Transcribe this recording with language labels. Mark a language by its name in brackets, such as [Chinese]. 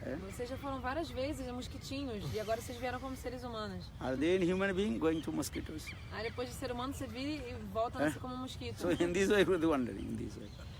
[Portuguese] Vocês já foram várias vezes mosquitinhos e agora vocês vieram como seres humanos. [English] Are they in human being going to mosquitoes? [Portuguese] Aí depois de ser humano você vira e volta a ser como um mosquito. [English] So in this way we're wondering, in this way.